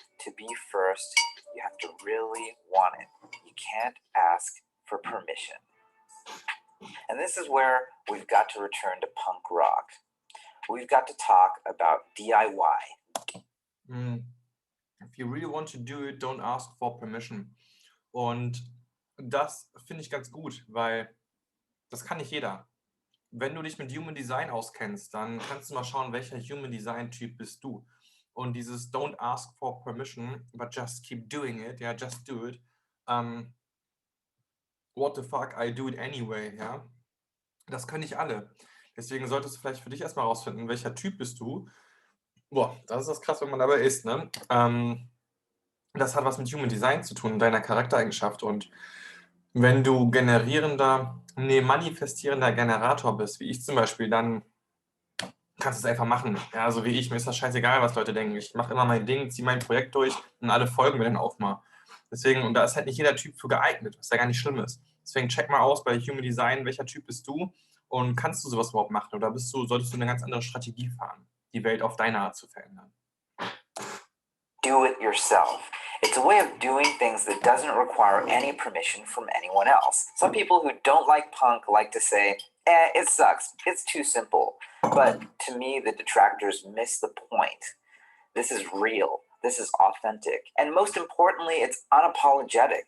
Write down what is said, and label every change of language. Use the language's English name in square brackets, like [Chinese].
[English] To be first, you have to really want it. You can't ask for permission. And this is where we've got to return to punk rock. We've got to talk about DIY. If you really want to do it, don't ask for permission. [German] Und das finde ich ganz gut, weil das kann nicht jeder. Wenn du dich mit Human Design auskennst, dann kannst du mal schauen, welcher Human Design Typ bist du. Und dieses [English] don't ask for permission, but just keep doing it, ja, just do it. What the fuck, I do it anyway, ja. [German] Das können nicht alle. Deswegen solltest du vielleicht für dich erstmal rausfinden, welcher Typ bist du. Boah, das ist das krass, wenn man dabei ist, ne? Das hat was mit Human Design zu tun, deiner Charaktereigenschaft. Und wenn du manifestierender Generator bist, wie ich zum Beispiel, dann kannst du es einfach machen. Ja, also wie ich, mir ist das scheißegal, was Leute denken. Ich mache immer mein Ding, ziehe mein Projekt durch und alle folgen mir dann auch mal. Deswegen, und da ist halt nicht jeder Typ für geeignet, was ja gar nicht schlimm ist. Deswegen check mal aus bei Human Design, welcher Typ bist du und kannst du sowas überhaupt machen oder solltest du eine ganz andere Strategie fahren, die Welt auf deine Art zu verändern. [English] Do it yourself. It's a way of doing things that doesn't require any permission from anyone else. Some people who don't like punk like to say, it sucks, it's too simple. But to me, the detractors miss the point. This is real. This is authentic. And most importantly, it's unapologetic.